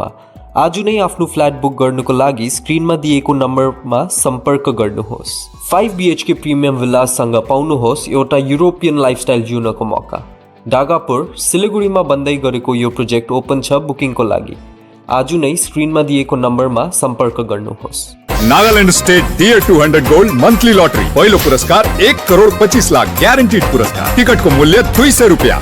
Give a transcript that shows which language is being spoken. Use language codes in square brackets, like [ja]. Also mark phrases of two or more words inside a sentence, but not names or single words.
[ne] आज नै आफ्नो फ्ल्याट बुक गर्नुको लागि स्क्रिनमा दिएको नम्बरमा सम्पर्क गर्नुहोस्। [en] 5 BHK premium villasसँग [ne] पाउनुहोस् एउटा [en] European lifestyle [ne] जिउनको मौका। डागापुर सिलिगुडीमा बन्दै गरेको यो प्रोजेक्ट ओपन छ बुकिङको लागि। आज नै स्क्रिनमा दिएको नम्बरमा सम्पर्क गर्नुहोस्। नागालैंड स्टेट डियर 200 गोल्ड मंथली लॉटरी पहिलो पुरस्कार 1 करोड़ 25 लाख ग्यारेन्टीड पुरस्कार। टिकट को मूल्य 200 रुपैयाँ।